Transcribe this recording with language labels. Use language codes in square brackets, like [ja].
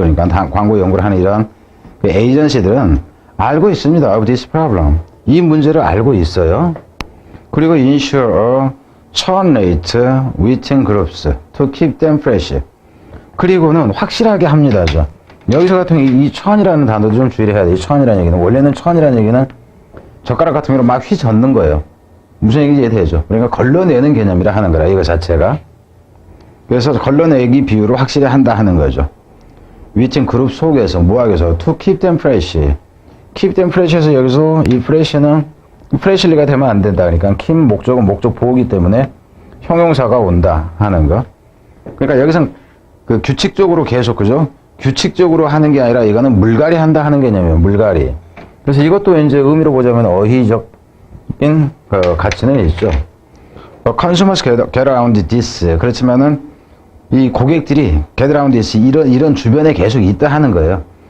[ko] 그러니까 광고 연구를 하는 이러한 에이전시들은 알고 있습니다. [en] of this problem. [ko] 이 문제를 알고 있어요. 그리고 [en] ensure a churn rate within groups to keep them fresh. [ko] 그리고는 확실하게 합니다. 여기서 같은 이 churn이라는 단어도 좀 주의를 해야 돼요. 이 churn이라는 얘기는 원래는 churn이라는 얘기는 젓가락 같은 경우로 막 휘젓는 거예요. 무슨 얘기인지 이해되죠? 그러니까 걸러내는 개념이라 하는 거라 이거 자체가. 그래서 걸러내기 비율을 확실히 한다 하는 거죠. within 그룹 속에서 뭐하기 위해서 [en] to keep them fresh. [ko] keep them fresh에서 여기서 이 fresh는 freshly가 되면 안 된다. 그러니까 keep 목적은 목적 보호기 때문에 형용사가 온다 하는 거. 그러니까 여기서 그 규칙적으로 계속 그죠? 규칙적으로 하는 게 아니라 이거는 물갈이 한다 하는 개념이에요. 물갈이. 그래서 이것도 이제 의미로 보자면 어휘적인 가치는 있죠. [en] consumers get around this. [ko] 그렇지만은 이 고객들이 [en] get around this [ko] 이런 주변에 계속 있다 하는 거예요.